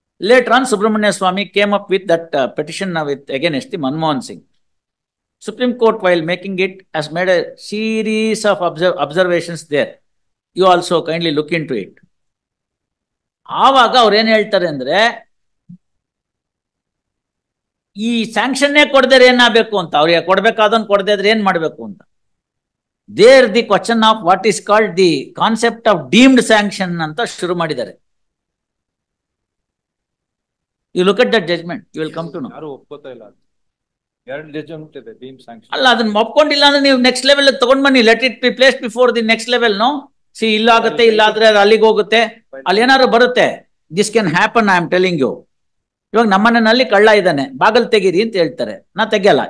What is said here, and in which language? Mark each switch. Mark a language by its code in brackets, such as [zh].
[en] Later on, Subramania Swamy came up with that petition against the Manmohan Singh. Supreme Court, while making it, has made a series of observations there. You also kindly look into it. [kn] ಆವಾಗ ಅವ್ರು ಏನ್ ಹೇಳ್ತಾರೆ ಅಂದ್ರೆ, ಈ ಸ್ಯಾಂಕ್ಷನ್ನೇ ಕೊಡದೇ ಏನಾಗಬೇಕು ಅಂತ, ಅವ್ರಿಗೆ ಕೊಡ್ಬೇಕಾದನ್ ಕೊಡದೇ ಇದ್ರೆ ಏನ್ ಮಾಡ್ಬೇಕು ಅಂತ. [en] There the question of what is called the concept of deemed sanction [kn] ಅಂತ ಶುರು ಮಾಡಿದ್ದಾರೆ. [en] You look at that judgment, you will come to know. [kn] ಯಾರು ಒಪ್ಕೋತಾ ಇಲ್ಲ. ಎರಡು ಜಡ್ಜ್ಮೆಂಟ್ ಇದೆ ಡೀಮ್ ಸ್ಯಾಂಕ್ಷನ್. ಅಲ್ಲ, ಅದನ್ನ ಒಪ್ಕೊಂಡಿಲ್ಲ ಅಂದ್ರೆ ನೀವು ನೆಕ್ಸ್ಟ್ ಲೆವೆಲ್ ತಗೊಂಡ್ ಬನ್ನಿ. [en] Let it be place before the next level. No see, [kn] ಇಲ್ಲಾಗುತ್ತೆ, ಇಲ್ಲಾದ್ರೆ ಅಲ್ಲಿಗೆ ಹೋಗುತ್ತೆ, ಅಲ್ಲಿ ಏನಾದ್ರು ಬರುತ್ತೆ. [en] This can happen, I am telling you. [kn] ಇವಾಗ ನಮ್ಮನೆಯಲ್ಲಿ ಕಳ್ಳ ಇದ್ದಾನೆ, ಬಾಗಲ್ ತೆಗೀರಿ ಅಂತ ಹೇಳ್ತಾರೆ, ನಾ ತೆಗಿಯಲ್ಲ.